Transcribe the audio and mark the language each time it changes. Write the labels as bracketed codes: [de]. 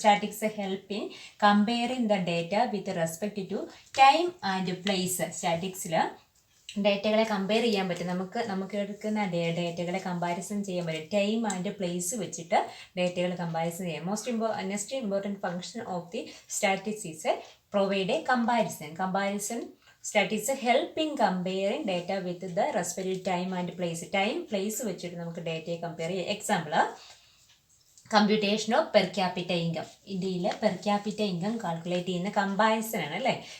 [en] Statistics help in comparing the data with respect to time and place. [ml] സ്റ്റാറ്റിക്സിൽ ഡേറ്റകളെ compare ചെയ്യാൻ പറ്റും. നമുക്ക് എടുക്കുന്ന ഡേറ്റകളെ comparison ചെയ്യാൻ പറ്റും. ടൈം ആൻഡ് പ്ലേസ് വെച്ചിട്ട് ഡേറ്റകൾ കമ്പാരിസൺ ചെയ്യാം. [en] Next important function of the statics is provide a comparison. Statistics help in comparing data with the respective time and place. Time, place [ml] വെച്ചിട്ട് നമുക്ക് ഡേറ്റയെ കമ്പയർ ചെയ്യാം. [en] Example, computation of per capita income. [ml] ഇന്ത്യയിലെ per capita income calculate ചെയ്യുന്ന comparison ആണ് അല്ലേ.